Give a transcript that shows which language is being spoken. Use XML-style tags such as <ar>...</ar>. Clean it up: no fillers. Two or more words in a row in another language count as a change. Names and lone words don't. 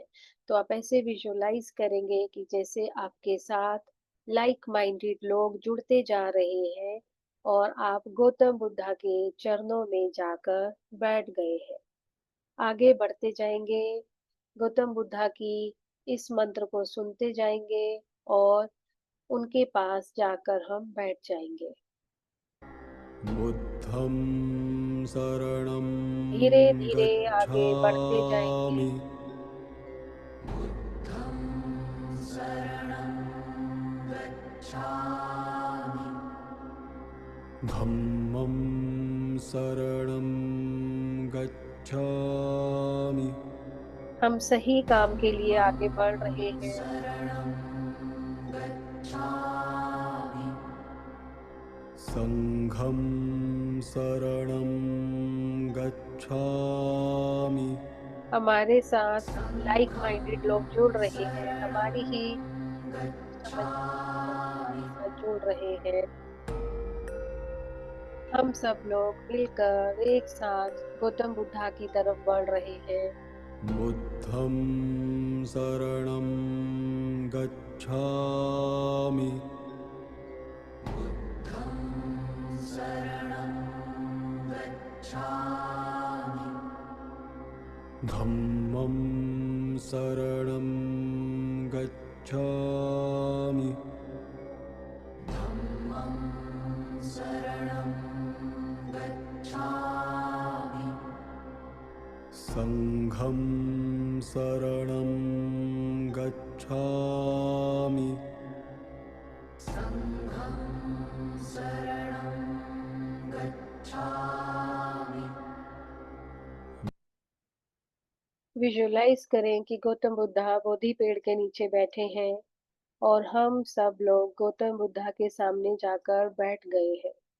<hi>तो आप ऐसे विजुअलाइज करेंगे कि जैसे आपके साथ</hi> <en>like minded</en> <hi>लोग जुड़ते जा रहे हैं और आप गौतम बुद्धा के चरणों में जाकर बैठ गए हैं। आगे बढ़ते जाएंगे, गौतम बुद्धा की इस मंत्र को सुनते जाएंगे और उनके पास जाकर हम बैठ जाएंगे।</hi> <pi>बुद्धं शरणं</pi> <hi>धीरे-धीरे आगे बढ़ते जाएँगे।</hi> <pi>गच्छामि। धम्मं शरणं गच्छामि।</pi> <hi>हम सही काम के लिए आगे बढ़ रहे हैं।</hi> <pi>संघं शरणं गच्छामि।</pi> <hi>हमारे साथ</hi> <en>like minded</en> <hi>लोग जुड़ रहे हैं, हमारी ही समझ लोग हमारे साथ जुड़ रहे हैं। हम सब लोग मिलकर एक साथ गौतम बुद्धा की तरफ बढ़ रहे हैं।</hi> <pi>बुद्धं शरणं गच्छामि। धम्मं शरणं गच्छामि। संघं शरणं गच्छामि।</pi> <hi>विजुअलाइज करें कि गौतम बुद्धा बोधि पेड़ के नीचे बैठे हैं और हम सब लोग गौतम बुद्धा के सामने जाकर बैठ गए हैं।</hi>